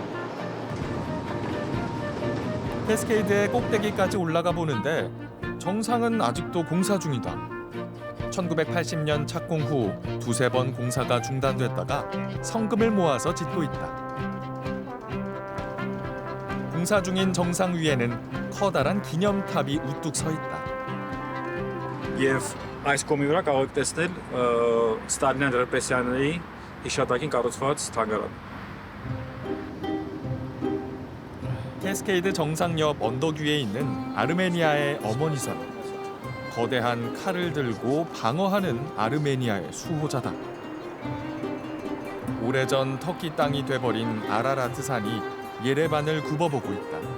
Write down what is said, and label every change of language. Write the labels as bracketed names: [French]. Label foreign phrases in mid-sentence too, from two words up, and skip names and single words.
[Korean] 캐스케이드의 꼭대기까지 올라가 보는데 정상은 아직도 공사 중이다. 1980년 착공 후 두세 번 공사가 중단됐다가 성금을 모아서 짓고 있다. 공사 중인 정상 위에는 커다란 기념탑이 우뚝 서 있다. [Armenian] Եվ այս կողմի վրա կարող եք տեսնել Ստալինյան ռեպրեսիաների հիշատակին կառուցված թանգարան։ [Korean] 캐스케이드 정상 옆 언덕 위에 있는 아르메니아의 어머니선. 거대한 칼을 들고 방어하는 아르메니아의 수호자다. 오래전 터키 땅이 돼버린 아라라트 산이 예레반을 굽어보고 있다.